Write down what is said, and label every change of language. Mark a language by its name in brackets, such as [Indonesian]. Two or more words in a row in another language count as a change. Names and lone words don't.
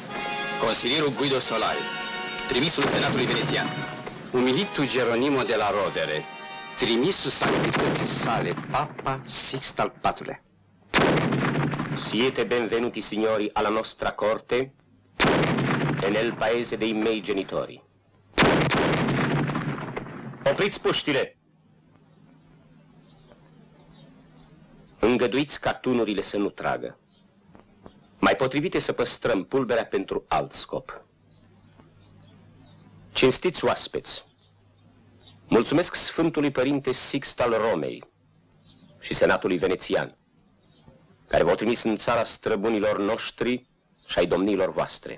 [Romanian] Consilierul Guido Solari, trimisul Senatului Venețian. Umilitul Geronimo de la Rovere, trimisul sanctității sale, Papa Sixt al IV-lea. [Italian] Siete benvenuti, signori, alla nostra corte e nel paese dei miei genitori. [Romanian] Opriți puștile! Îngăduiți ca tunurile să nu tragă. Mai potrivit e să păstrăm pulberea pentru alt scop. Cinstiți oaspeți, mulțumesc Sfântului Părinte Sixt al Romei și Senatului Venețian, care v-au trimis în țara străbunilor noștri și ai domniilor voastre.